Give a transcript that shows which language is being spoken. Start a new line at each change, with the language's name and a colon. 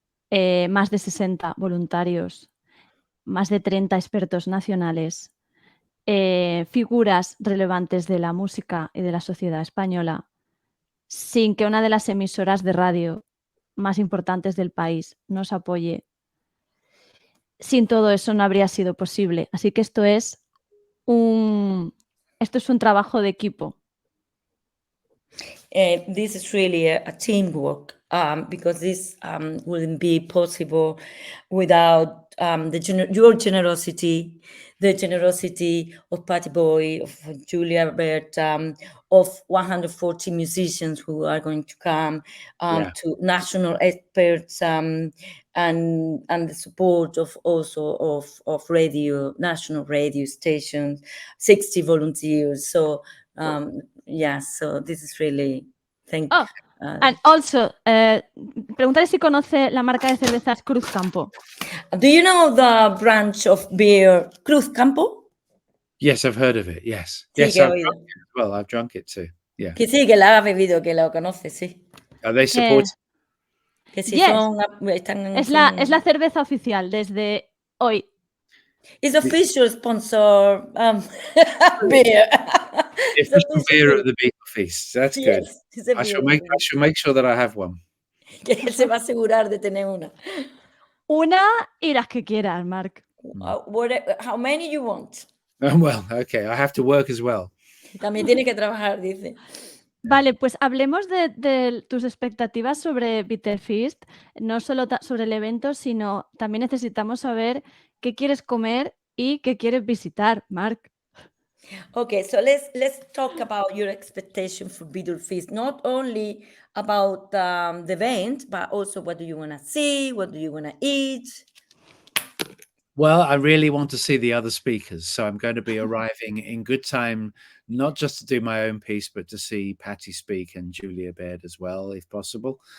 Spanish: más de 60 voluntarios, más de 30 expertos nacionales, figuras relevantes de la música y de la sociedad española, sin que una de las emisoras de radio más importantes del país nos apoye. Sin todo eso no habría sido posible. Así que esto es un trabajo de equipo.
English: This is really a teamwork because this wouldn't be possible without your generosity, the generosity of Patty Boy, of Julia Bert, of 140 musicians who are going to come, to national experts, and the support of also of radio, national radio stations, 60 volunteers. So yeah, so this is really And also,
Spanish: preguntaré si conoce la marca de cervezas Cruz Campo.
English: Do you know the branch of beer Cruz Campo? Yes, I've heard of it. Yes.
Spanish: Sí,
English: Yes,
Spanish: que he
English: I've
Spanish: oído.
English: drunk it as well. I've drunk it too. Yeah.
Spanish: Que sí, que la ha bebido, que lo conoce, sí.
English: Are they supporting?
Spanish: Que sí,
English: Yes.
Spanish: Es la cerveza oficial desde hoy.
English: It's official sponsor beer. The official beer of the BEATLEFEAST. That's good. Yes, I shall make sure that I have one.
Spanish: Que él se va a asegurar de tener una. Una y las que quieras, Marc.
English: How many you want? Well, okay. I have to work as well.
Spanish: También tiene que trabajar, dice. Vale, pues hablemos de tus expectativas sobre BEATLEFEAST, no solo sobre el evento, sino también necesitamos saber qué quieres comer y qué quieres visitar, Marc.
English: Okay, so let's talk about your expectation for BEATLEFEAST. Not only about the event, but also what do you want to see? What do you want to eat? Well, I really want to see the other speakers, so I'm going to be arriving in good time, not just to do my own piece, but to see Patty speak and Julia Baird as well, if possible.